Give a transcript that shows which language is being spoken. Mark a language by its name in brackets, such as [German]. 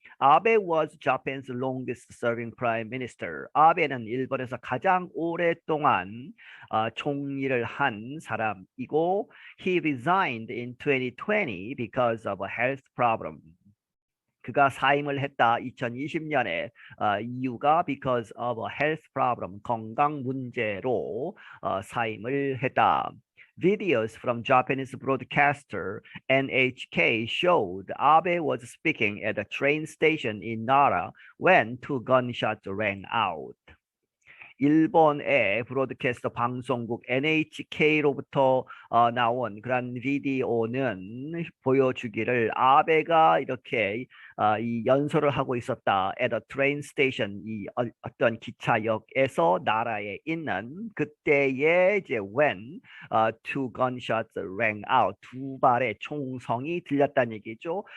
[English] 아베 was Japan's longest serving prime minister. [Korean] 아베는 일본에서 가장 오랫동안 총리를 한 사람이고 [English] he resigned in 2020 because of a health problem. [Korean] 그가 사임을 했다 2020년에 이유가 [English] because of a health problem [Korean] 건강 문제로 사임을 했다. [English] Videos from Japanese broadcaster NHK showed Abe was speaking at a train station in Nara when two gunshots rang out. [Korean] 일본의 브로드캐스터 방송국 NHK로부터 나온 그런 비디오는 보여주기를 아베가 이렇게 이 연설을 하고 있었다. [English] at a train station [Korean] 이 어떤 기차역에서 나라에 있는 그때에 이제 [English] when two gunshots rang out [Korean] 두 발의 총성이 들렸다는 얘기죠.